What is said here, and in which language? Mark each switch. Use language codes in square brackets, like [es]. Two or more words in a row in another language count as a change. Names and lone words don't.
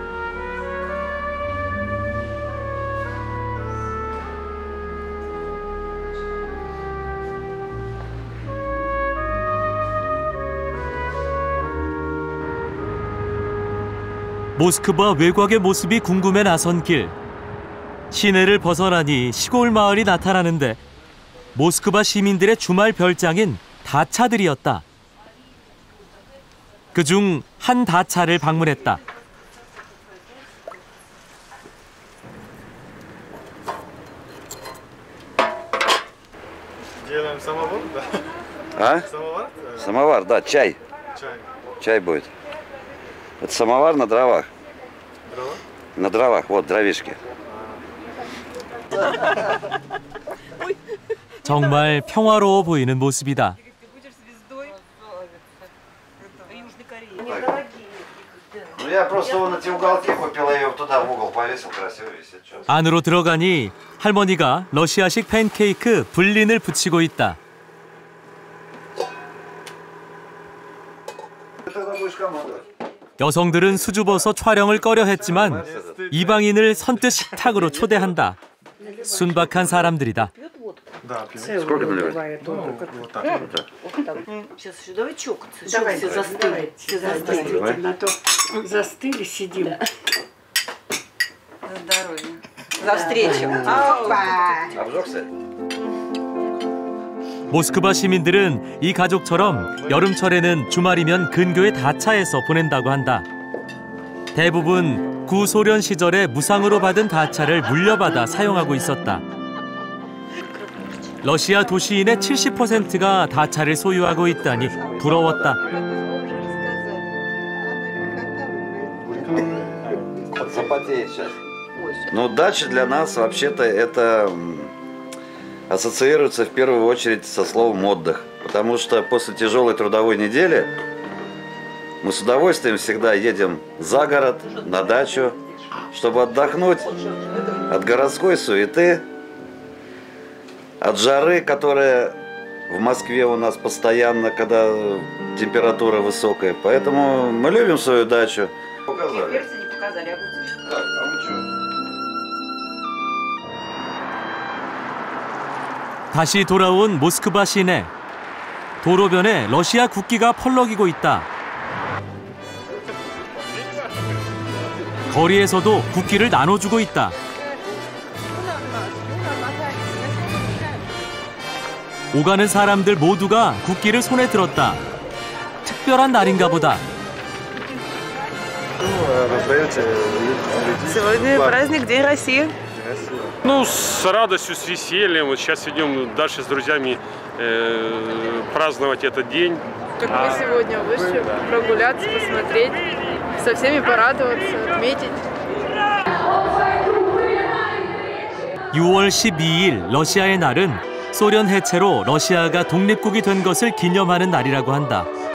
[ko] 모스크바 외곽의 모습이 궁금해 나선 길. 시내를 벗어나니 시골 마을이 나타나는데 모스크바 시민들의 주말 별장인 다차들이었다. 그중 한 다차를 방문했다. [ru] Делаем самовар, да? А? Самовар? Самовар, да, чай. Чай. Чай будет. Это самовар на дровах. Дрова? На дровах, вот дровишки. [ko] 정말 평화로워 보이는 모습이다. [ru] Ну я просто вон эти уголки купил, я ее туда в угол повесил, красиво висит. [ko] 안으로 들어가니 할머니가 러시아식 팬케이크 불린을 부치고 있다. 여성들은 수줍어서 촬영을 꺼려 했지만 이방인을 선뜻 식탁으로 초대한다. 순박한 사람들이다. [ru] Сколько наливать? Сейчас еще давай чокаться. Давай, все застыли. Все застыли. На то застыли, сидим. За здоровье. За встречу. Обжегся? [ko] 모스크바 시민들은 이 가족처럼 여름철에는 주말이면 근교의 다차에서 보낸다고 한다. 대부분 구소련 시절에 무상으로 받은 다차를 물려받아 사용하고 있었다. 러시아 도시인의 70%가 다차를 소유하고 있다니 부러웠다. [ru] Запотеет сейчас. Но дача для нас вообще-то это ассоциируется в первую очередь со словом отдых. Потому что после тяжелой трудовой недели мы с удовольствием всегда едем за город, на дачу, чтобы отдохнуть от городской суеты, от жары, которая в Москве у нас постоянно, когда температура высокая. Поэтому мы любим свою дачу. Показали. Перцы не показали, огурцы. Так, а вы что? [ko] 다시 돌아온 모스크바 시내. 도로변에 러시아 국기가 펄럭이고 있다. 거리에서도 국기를 나눠주고 있다. 오가는 사람들 모두가 국기를 손에 들었다. 특별한 날인가 보다. [ru] раздаете людей? Сегодня праздник День России. Ну, с радостью, с весельем. Вот сейчас идем дальше с друзьями праздновать этот день. Как мы сегодня вышли прогуляться, посмотреть, со всеми порадоваться, отметить. [ko] 6월 12일 러시아의 날은 소련 해체로 러시아가 독립국이 된 것을 기념하는 날이라고 한다.